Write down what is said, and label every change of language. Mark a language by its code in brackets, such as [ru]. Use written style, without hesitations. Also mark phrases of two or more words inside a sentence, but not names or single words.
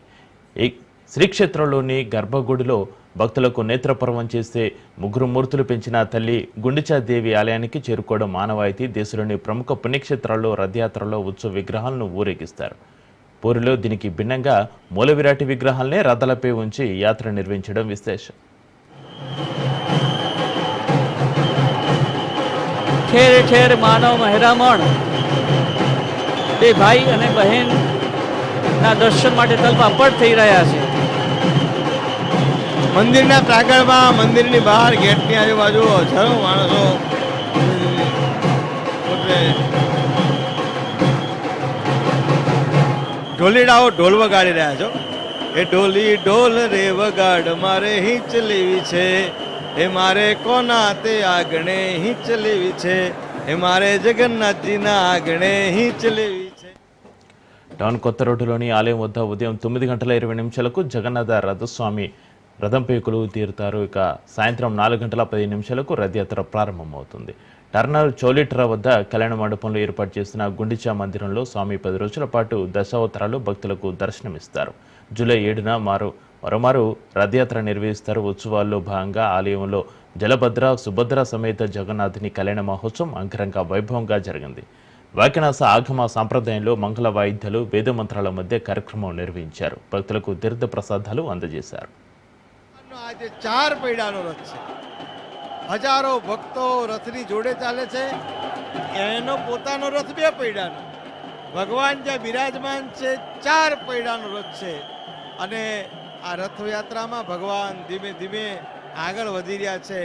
[te] ఈ శ్రీక్షేత్రంలోని గర్భగుడిలో భక్తులకు నేత్రపర్వం చేస్తే 3 మూర్తులు పెంచిన తల్లి గుండిచాదేవి ఆలయానికి చేరుకోవడం మానవాయితీ. దేశంలోని ప్రముఖ పుణ్యక్షేత్రాల్లో రథయాత్రలో ఉత్సవ విగ్రహాలను ఊరేగిస్తారు. పూరిలో దీనికి భిన్నంగా మూలవిరాటి విగ్రహాలనే రథాలపై ఉంచి యాత్ర నిర్వహించడం విశేషం. [gu] ઠેર ઠેર માનવ મહેરામણ બે ભાઈ અને બહેન ના દર્શન માટે તલપાપડ થઈ રહ્યા છે. મંદિરના પ્રાંગણમાં, મંદિરની બહાર, ગેટની આજુબાજુ હજારો માણસો ઢોલીડાઓ ઢોલ વગાડી રહ્યા છો. એ ઢોલી ઢોલ રે વગાડ મારે હિંચ લેવી છે, એ મારે કોના તે આગણે હિંચ લેવી છે, એ મારે జగన్నాథજીના આગણે હિંચ લેવી છે. [te] టౌన్ కొత్త రోడ్డులోని ఆలయం వద్ద ఉదయం 9:20 జగన్నాథ రథస్వామి రథంపై కొలువు తీరుతారు. ఇక సాయంత్రం 4:10 రథయాత్ర ప్రారంభమవుతుంది. టర్నర్ చౌలిట్రా వద్ద కళ్యాణ మండపంలో ఏర్పాటు చేసిన గుండిచా మందిరంలో స్వామి 10 రోజుల పాటు దశావతారాలు భక్తులకు దర్శనమిస్తారు. జూలై 7న మరోమారు రథయాత్ర నిర్వహిస్తారు. ఉత్సవాల్లో భాగంగా ఆలయంలో జలభద్ర, సుభద్ర సమేత జగన్నాథుని కళ్యాణ మహోత్సవం అంగరంగ వైభవంగా జరిగింది. వాకినాస ఆగమ సాంప్రదాయంలో మంగళ వాయిద్యాలు, వేద మంత్రాల మధ్య కార్యక్రమం నిర్వహించారు. భక్తులకు తీర్థ ప్రసాదాలు అందజేశారు. [gu] આજે 4 પૈડાનો રથ છે. હજારો ભક્તો રથની જોડે ચાલે છે. એનો પોતાનો રથ 2 પૈડાનો. ભગવાન જ્યાં બિરાજમાન છે 4 પૈડાનો રથ છે. અને આ રથયાત્રામાં ભગવાન ધીમે ધીમે આગળ વધી રહ્યા છે.